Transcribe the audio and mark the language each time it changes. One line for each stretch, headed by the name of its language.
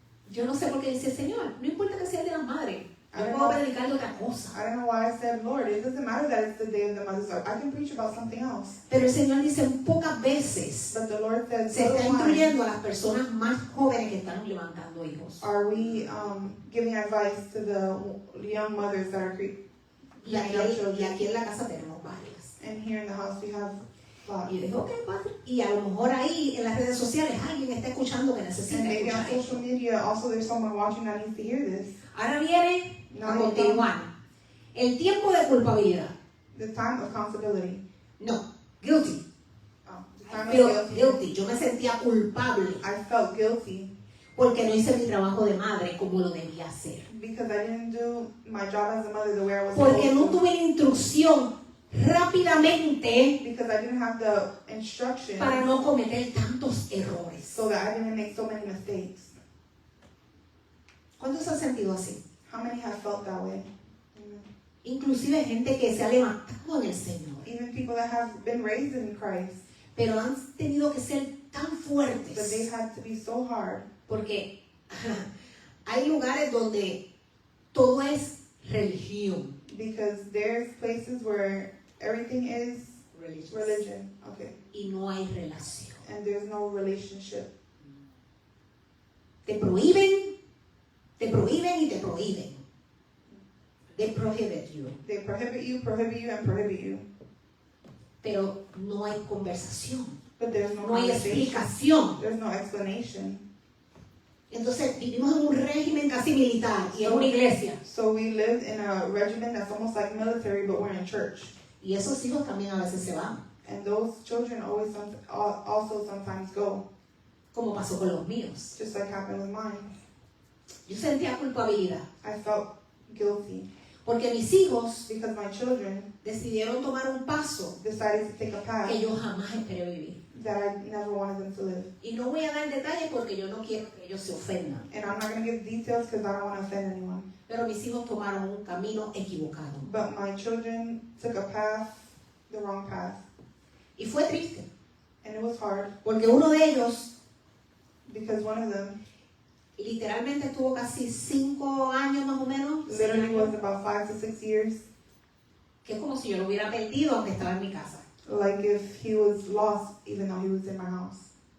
Spanish: yo no sé por qué dice Señor, no importa que sea el de las madres, yo puedo predicar de otra cosa.
English: I don't know why I said, Lord, it doesn't matter that it's the day of the mother's Lord. I can preach about something else.
Spanish: Pero el Señor dice, pocas veces
English: But the Lord said,
Spanish: se está
English: little times
Spanish: instruyendo a las personas más jóvenes que están levantando hijos.
English: are we giving advice to the young mothers that are
Spanish: Y aquí en la casa tenemos varias.
English: and here in the house we have lots.
Spanish: Y yo digo, ok, padre. Y a lo mejor ahí en las redes sociales alguien está escuchando que necesita
English: And maybe on
Spanish: escuchar
English: social
Spanish: esto.
English: media also there's someone watching that needs to hear this.
Spanish: Ahora viene a
English: No,
Spanish: continuar. El tiempo de culpabilidad.
English: The time of accountability. No, guilty. The time
Spanish: Pero
English: of guilty. guilty.
Spanish: Yo me sentía culpable
English: I felt guilty
Spanish: porque no hice mi trabajo de madre como lo debía hacer.
English: because I didn't do my job as a mother the way I was
Spanish: Porque no
English: supposed to.
Spanish: tuve la instrucción rápidamente
English: Because I didn't have the instruction
Spanish: para no cometer tantos errores.
English: so that I didn't make so many mistakes.
Spanish: ¿Cuántos se han sentido así?
English: How many have felt that way?
Spanish: Inclusive gente que se ha levantado en el Señor,
English: Even people that have been raised in Christ,
Spanish: pero han tenido que ser tan
English: but they
Spanish: fuertes
English: had to be so hard
Spanish: porque hay lugares donde todo es religión.
English: because there's places where everything is religion, okay,
Spanish: Y no hay relación.
English: and there's no relationship.
Spanish: Te prohíben y te prohíben.
English: They prohibit you. They prohibit you, and prohibit you.
Spanish: Pero no hay conversación,
English: But there's no
Spanish: no hay
English: conversation.
Spanish: explicación.
English: There's no explanation.
Spanish: Entonces vivimos en un régimen casi militar y en una iglesia.
English: So we lived in a regimen that's almost like military, but we're in church.
Spanish: Y esos hijos también a veces se van,
English: And those children also sometimes go,
Spanish: como pasó con los míos.
English: just like happened with mine.
Spanish: Yo sentía culpabilidad.
English: I felt guilty.
Spanish: Porque mis hijos
English: because my children
Spanish: decidieron tomar un paso
English: decided to take a path
Spanish: que yo jamás esperé vivir.
English: that I never wanted them to live.
Spanish: Y no voy a dar detalles porque yo no quiero que ellos se ofendan.
English: And I'm not going to give details because I don't want to offend anyone.
Spanish: Pero mis hijos tomaron un camino equivocado.
English: But my children took a path, the wrong path.
Spanish: Y fue triste.
English: And it was hard
Spanish: Porque uno de ellos
English: because one of them
Spanish: literalmente estuvo casi 5 años más o menos.
English: literally was about 5 to 6 years.
Spanish: Que es como si yo lo hubiera perdido aunque estaba en mi casa.
English: Like if he was lost even though he was in my house.